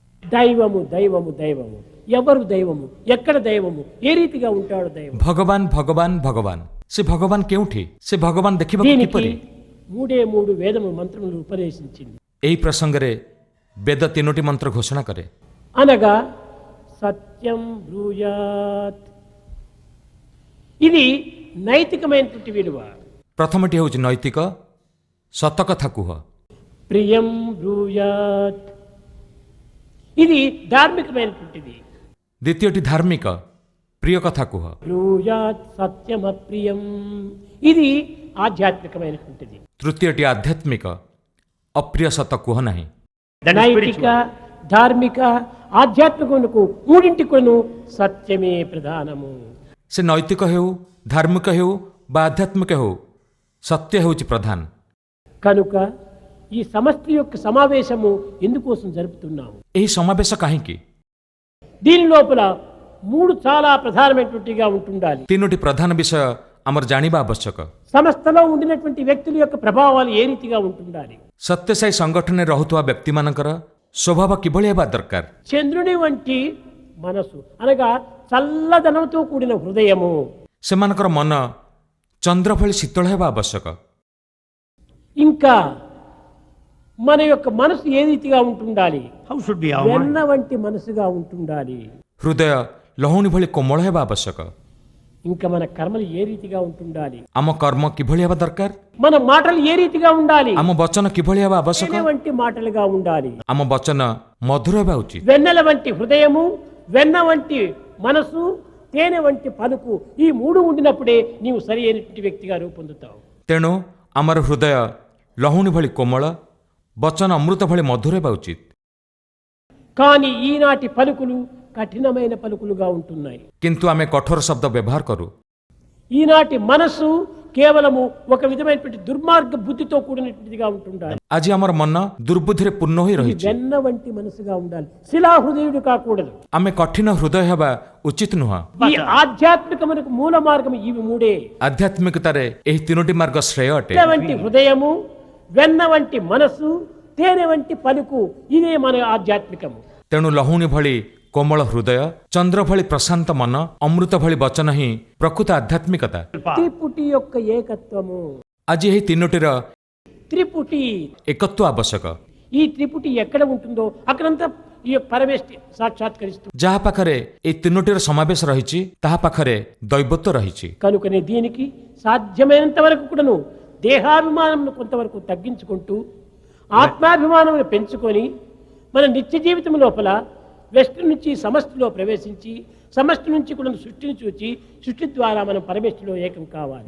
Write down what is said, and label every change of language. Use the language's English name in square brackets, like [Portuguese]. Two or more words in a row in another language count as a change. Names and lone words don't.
[Telugu] దైవము దైవము దైవము ఎవరు దైవము ఎక్కడ దైవము ఏ రీతిగా ఉంటాడు దైవం [Odia] ଭଗବାନ ଭଗବାନ ଭଗବାନ ସେ ଭଗବାନ କେଉଁଠି ସେ ଭଗବାନ ଦେଖିବା [Telugu] దీనికి [Odia] କିପରି [Telugu] మూడు వేదము మంత్రములు ఉపదేశించింది [Odia] ଏହି ପ୍ରସଙ୍ଗରେ ବେଦ ତିନୋଟି ମନ୍ତ୍ର ଘୋଷଣା କରେ [Telugu] అనగా [Sanskrit] సత్యం బ్రూయాత్ [Telugu] ఇది నైతికమైనటువంటి విలువ [Odia] ପ୍ରଥମଟି ହେଉଛି ନୈତିକ ସତ କଥା କୁହ [Sanskrit] ప్రియం బ్రూయాత్ [Telugu] ఇది ధార్మికమైనటువంటిది [Odia] ଦ୍ୱିତୀୟଟି ଧାର୍ମିକ ପ୍ରିୟ କଥା କୁହ [Sanskrit] బ్రూయాత్ సత్యం అప్రియం [Telugu] ఇది ఆధ్యాత్మికమైనటువంటిది [Odia] ତୃତୀୟଟି ଆଧ୍ୟାତ୍ମିକ ଅପ୍ରିୟ ସତ କୁହ ନାହିଁ [Telugu] నైతిక ధార్మిక ఆధ్యాత్మికమునకు మూడింటికును సత్యమే ప్రధానము [Odia] ସେ ନୈତିକ ହେଉ ଧାର୍ମିକ ହେଉ ବା ଆଧ୍ୟାତ୍ମିକ ହେଉ ସତ୍ୟ ହେଉଛି ପ୍ରଧାନ [Telugu] కనుక ఈ సమష్టి యొక్క సమావేశము ఎందుకోసం జరుపుతున్నాము [Odia] ଏହି ସମାବେଶ କାହିଁକି [Telugu] దీని లోపల మూడు చాలా ప్రధానమైనటువంటిగా ఉంటుండాలి [Odia] ତିନୋଟି ପ୍ରଧାନ ବିଷୟ ଆମର ଜାଣିବା ଆବଶ୍ୟକ [Telugu] సంస్థలో ఉండినటువంటి వ్యక్తుల యొక్క ప్రభావాలు ఏ రీతిగా ఉంటుండాలి [Odia] ସତ୍ୟସାଇ ସଂଗଠନ ରହୁଆ ବ୍ୟକ୍ତି ମାନଙ୍କର ସ୍ୱଭାବ କିଭଳି ହେବା ଦରକାର [Telugu] చంద్రుని వంటి మనసు అనగా చల్లదనంతో కూడిన హృదయము [Odia] ସେମାନଙ୍କର ମନ ଚନ୍ଦ୍ର ଭଳି ଶୀତଳ ହେବା ଆବଶ୍ୟକ [Telugu] ఇంకా మన యొక్క మనసు ఏ రీతిగా ఉంటుండాలి [English] How should be our mind? [Telugu] వెన్న వంటి మనసుగా ఉంటుండాలి [Odia] ହୃଦୟ ଲହୁଣୀ ଭଳି କୋମଳ ହେବା ଆବଶ୍ୟକ [Telugu] ఇంకా మన కర్మలు ఏ రీతిగా ఉంటుండాలి [Odia] ଆମ କର୍ମ କିଭଳି ହେବା ଦରକାର [Telugu] మన మాటలు ఏ రీతిగా ఉండాలి [Odia] ଆମ ବଚନ କିଭଳି ହେବା ଆବଶ୍ୟକ [Telugu] తేనె వంటి మాటలుగా ఉండాలి [Odia] ଆମ ବଚନ ମଧୁର ହେବା ଉଚିତ [Telugu] వెన్నెల వంటి హృదయము వెన్న వంటి మనసు తేనె వంటి పలుకు ఈ మూడు ఉండినప్పుడే నీవు సరి అయినటువంటి వ్యక్తిగా రూపొందుతావు [Odia] ତେଣୁ ଆମର ହୃଦୟ ଲହୁଣୀ ଭଳି କୋମଳ ବଚନ ଅମୃତ ଭଳି ମଧୁର ହେବା ଉଚିତ [Telugu] కానీ ఈనాటి పలుకులు కఠినమైన పలుకులుగా ఉంటున్నాయి [Odia] କିନ୍ତୁ ଆମେ କଠୋର ଶବ୍ଦ ବ୍ୟବହାର କରୁ [Telugu] ఈనాటి మనస్సు కేవలము ఒక విధమైనటువంటి దుర్మార్గ బుద్ధితో కూడినటువంటిదిగా ఉంటుండాలి [Odia] ଆଜି ଆମର ମନ ଦୁର୍ବୁଦ୍ଧି ରେ ପୂର୍ଣ୍ଣ ହୋଇ [Telugu] ఇది [Odia] ରହି [Telugu] వెన్న వంటి మనసుగా ఉండాలి శిలా హృదయుడు కాకూడదు [Odia] ଆମେ କଠିନ ହୃଦୟ ହେବା ଉଚିତ ନୁହଁ [Telugu] ఈ ఆధ్యాత్మికమునకు మూల మార్గం ఇవి మూడే [Odia] ଆଧ୍ୟାତ୍ମିକତାରେ ଏହି ତିନୋଟି ମାର୍ଗ ଶ୍ରେୟ ଅଟେ [Telugu] వెన్న వంటి హృదయము వెన్న వంటి మనసు తేనె వంటి పలుకు ఇదే మన ఆధ్యాత్మికము [Odia] ତେଣୁ ଲହୁଣୀ ଭଳି କୋମଳ ହୃଦୟ ଚନ୍ଦ୍ର ଭଳି ପ୍ରଶାନ୍ତ ମନ ଅମୃତ ଭଳି ବଚନ ହିଁ ପ୍ରକୃତ ଆଧ୍ୟାତ୍ମିକତା [Telugu] త్రిపుటి యొక్క ఏకత్వము [Odia] ଆଜି ଏହି ତିନୋଟିର [Telugu] త్రిపుటి [Odia] ଏକତ୍ୱ ଆବଶ୍ୟକ [Telugu] ఈ త్రిపుటి ఎక్కడ ఉంటుందో అక్కడంతా ఈ యొక్క పరమేష్టి సాక్షాత్కరిస్తుంది [Odia] ଯାହା ପାଖରେ ଏହି ତିନୋଟିର ସମାବେଶ ରହିଛି ତାହା ପାଖରେ ଦୈବତ୍ୱ ରହିଛି [Telugu] కనుకనే దీనికి సాధ్యమైనంత వరకు కూడాను దేహాభిమానం కొంతవరకు తగ్గించుకుంటూ ఆత్మాభిమానం పెంచుకొని మన నిత్య జీవితం లోపల వెస్ట్ నుంచి సమష్టిలో ప్రవేశించి సమష్టి నుంచి కూడా సృష్టిని చూచి సృష్టి ద్వారా మనం పరమేష్టిలో ఏకం కావాలి